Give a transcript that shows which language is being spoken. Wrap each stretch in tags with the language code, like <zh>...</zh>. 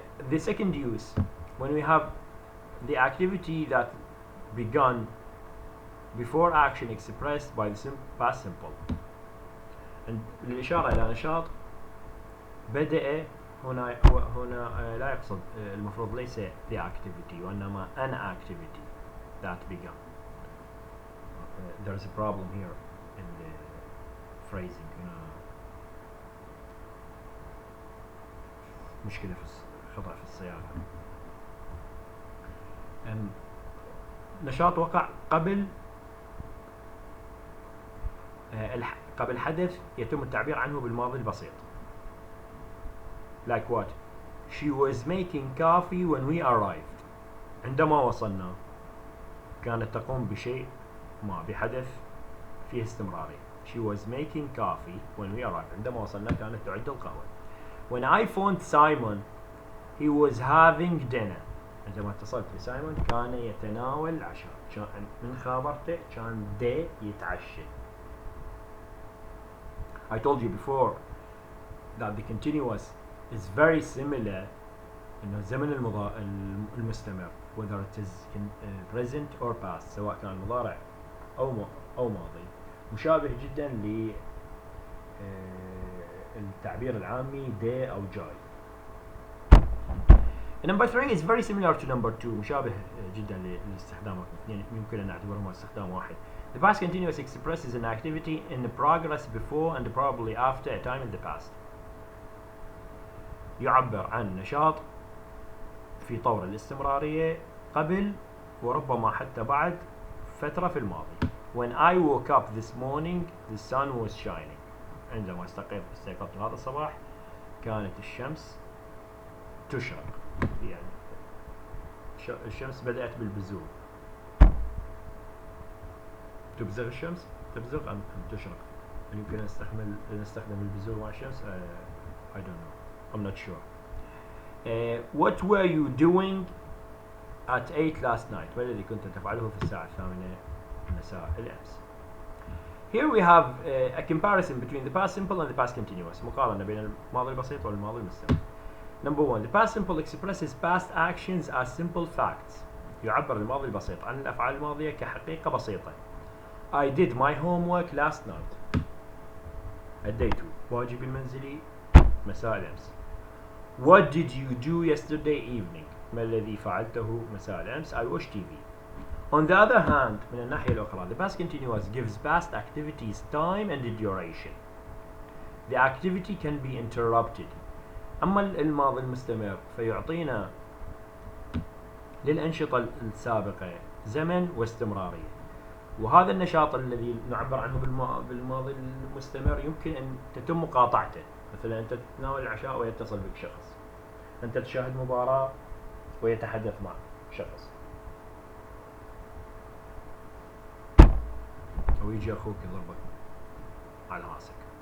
<en>The second use, when we have the activity that begun before action expressed by the past simple.</en> <ar>And الإشارة إلى نشاط بدأ هنا لا يقصد المفروض ليس</ar> <en>the activity</en> <ar>وإنما</ar> <en>an activity that began. There is a problem here in the phrasing.</en> <ar>مشكلة خطأ في الصياغة. نشاط وقع قبل حدث يتم التعبير عنه بالماضي البسيط.</ar> <en>Like what? She was making coffee when we arrived.</en> <ar>عندما وصلنا كانت تقوم بشيء ما، بحدث فيه استمرارية.</ar> <en>She was making coffee when we arrived.</en> <ar>عندما وصلنا كانت تعد القهوة.</ar> <en>When I phoned Simon he was having dinner.</en> <ar>عندما اتصلت بسايمون كان يتناول العشاء. من خابرته كان يتعشى.</ar> <en>I told you before that the continuous is very similar</en> <ar>إنه الزمن المستمر</ar> <en>whether it is in present or past،</en> <ar>سواء كان مضارع أو ماضي، مشابه جدا للتعبير العامي</ar> <en>day</en> <ar>أو جاي.</ar> <en>Number 3 is very similar to number 2،</en> <ar>مشابه جدا لاستخدامهم الاثنين، يمكن أن نعتبرهما استخدام واحد.</ar> <en>The past continuous expresses an activity in progress before and probably after a time in the past.</en> <ar>يعبر عن نشاط في طور الاستمرارية قبل وربما حتى بعد فترة في الماضي.</ar> <en>When I woke up this morning the sun was shining.</en> <ar>عندما استيقظت هذا الصباح كانت الشمس تشرق، يعني الشمس بدأت بالبزوغ. تبزغ الشمس، تبزغ أم تشرق؟ يمكن نستخدم البزوغ مع الشمس.</ar> <en>I don't know. I'm not sure. What were you doing at 8 last night?</en> <ar>ما الذي كنت تفعله في الساعة 8 مساء الأمس؟</ar> <en>Here we have a comparison between the past simple and the past continuous.</en> <ar>مقارنة بين الماضي البسيط والماضي المستمر.</ar> <en>Number 1. The past simple expresses past actions as simple facts.</en> <ar>يعبر الماضي البسيط عن الأفعال الماضية كحقيقة بسيطة.</ar> <en>I did my homework last night.</en> <ar>أديت واجبي المنزلي مساء الأمس.</ar> <en>What did you do yesterday evening?</en> <ar>ما الذي فعلته مساء الأمس؟</ar> <en>I watched TV. On the other hand,</en> <ar>من الناحية الأخرى,</ar> <en>the past continuous gives past activities time and duration. The activity can be interrupted.</en> <ar>أما الماضي المستمر فيعطينا للأنشطة السابقة زمن واستمرارية، وهذا النشاط الذي نعبر عنه بالماضي المستمر يمكن أن تتم مقاطعته. مثلا أنت تتناول العشاء ويتصل بك شخص، أنت تشاهد مباراة ويتحدث معك شخص، أو يجي أخوك يضربك على راسك.</ar>